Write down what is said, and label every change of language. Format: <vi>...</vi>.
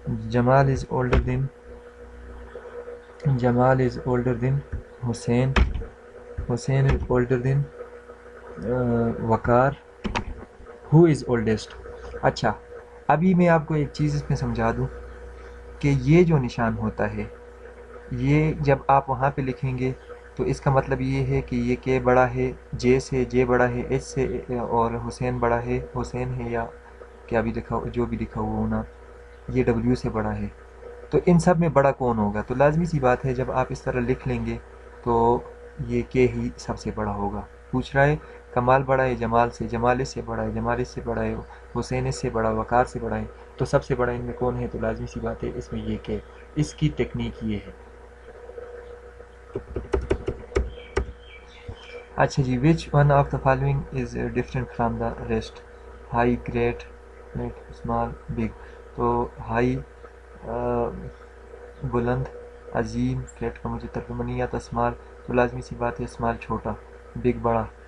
<en>Jamal is older than Jamal is older than Hussein. Hussein is older than Waqar. Who is oldest?</en> <ur>اچھا ابھی میں آپ کو ایک چیز اس میں سمجھا دوں کہ یہ جو نشان ہوتا ہے، یہ جب آپ وہاں پہ لکھیں گے تو اس کا مطلب یہ ہے کہ یہ کے بڑا ہے جے سے، جے بڑا ہے ایچ سے، اور حسین بڑا ہے، حسین ہے یا کیا بھی لکھا جو بھی لکھا ہوا ہونا، یہ ڈبلیو سے بڑا ہے. تو ان سب میں بڑا کون ہوگا؟ تو لازمی سی بات ہے جب آپ اس طرح لکھ لیں گے تو یہ کے ہی سب سے بڑا ہوگا. پوچھ رہا ہے کمال بڑا ہے جمال سے، جمال اس سے بڑا ہے، جمال اس سے بڑا ہے، حسین اس سے بڑا، وقار سے بڑا ہے، تو سب سے بڑا ان میں کون ہے؟ تو لازمی سی بات ہے اس میں یہ کہ اس کی ٹیکنیک یہ ہے. اچھا جی،</ur> <en>Which one of the following is different from the rest? High, great, small, big.</en> <ur>تو ہائی بلند، عظیم، فلیٹ کا مجھے ترجمہ نہیں آتا، اسمال تو لازمی سی بات ہے اسمال چھوٹا، بگ بڑا.</ur>